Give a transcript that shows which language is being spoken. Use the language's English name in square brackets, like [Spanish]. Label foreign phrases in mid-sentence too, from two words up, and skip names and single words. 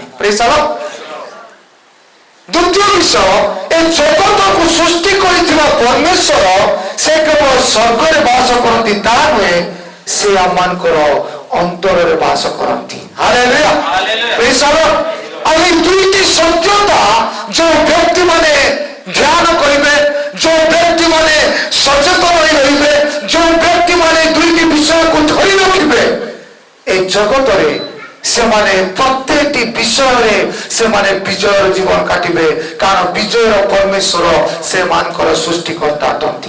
[English] Praise the Lord. [Odia] ଦ୍ୱିତୀୟ ବିଷୟ, ଏ ଜଗତକୁ ସୃଷ୍ଟି କରିଥିବା ପରମେଶ୍ୱର ସେ କେବଳ ସ୍ୱର୍ଗରେ ବାସ କରନ୍ତି ତା ନୁହେଁ, ସେ ଆମମାନଙ୍କର ଅନ୍ତରରେ ବାସ କରନ୍ତି। [English] Hallelujah, Praise the Lord. [Odia] ଆଉ এই দুইটি সত্যতা ଯେଉଁ ବ୍ୟକ୍ତିମାନେ ଧ୍ୟାନ କରିବେ, ଯେଉଁ ବ୍ୟକ୍ତିମାନେ ସଚେତନ ହୋଇ ରହିବେ, ଯେଉଁ ବ୍ୟକ୍ତିମାନେ ଦୁଇଟି ବିଷୟକୁ ଧରି ରଖିବେ, এই ଜଗତରେ ସେମାନେ ପ୍ରତ୍ୟେକଟି ବିଷୟରେ ସେମାନେ ବିଜୟର ଜୀବନ କାଟିବେ, କାରଣ ବିଜୟର ପରମେଶ୍ୱର ସେମାନଙ୍କର ସୃଷ୍ଟିକର୍ତ୍ତା ଅଟନ୍ତି।